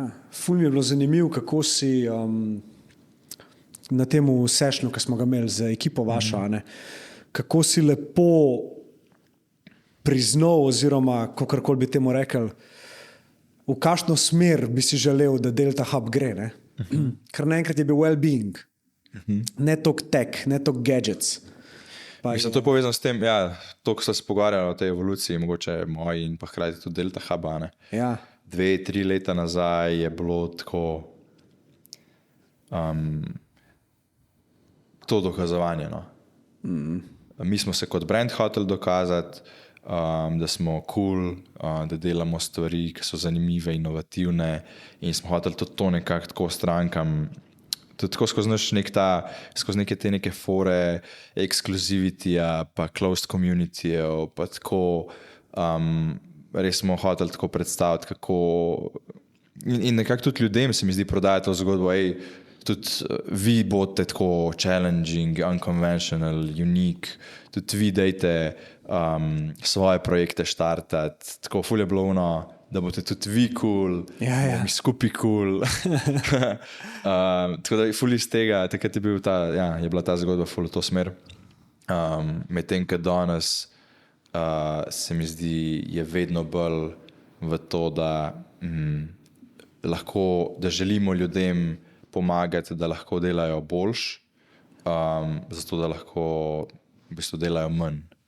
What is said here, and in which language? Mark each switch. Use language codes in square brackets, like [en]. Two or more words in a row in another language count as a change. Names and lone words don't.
[sl] Ful mi je bilo zanimivo, kako si na tem sessionu, ki smo ga imeli z ekipo vašo, a ne, kako si lepo priznal, oziroma kakorkoli bi temu rekel, v kakšno smer bi si želel, da Delta Hub gre. Ne? Ker naenkrat je bil well-being, ne toliko tech, ne toliko gadgets. Mislim, to je povezano s tem, ja, to, ko so se pogovarjali o tej evoluciji, mogoče moji in pa hkrati tudi Delta Huba. Ja. 2-3 leta nazaj je bilo tako to dokazovanje. No. Mi smo se kot brand hoteli dokazati, da smo cool, da delamo stvari, ki so zanimive, inovativne, in smo hoteli tudi to nekako tako strankam, tudi tako skozi neke te neke fore, exclusivity-ja, pa [en] closed community-jev, [sl] pa tako res smo hoteli tako predstaviti, kako in nekako tudi ljudem se mi zdi prodajati to zgodbo, tudi vi boste tako [en] challenging, unconventional, unique, [sl] tudi vi dejte svoje projekte štartati, tako ful je bilo ono, da boste tudi vi cool, ja. mi skupaj cool. Tako da ful iz tega, takrat je bila ta zgodba ful v to smer. Medtem, ko danes se mi zdi, je vedno bolj v to, da da želimo ljudem pomagati, da lahko delajo boljš, zato da lahko v bistvu delajo manj.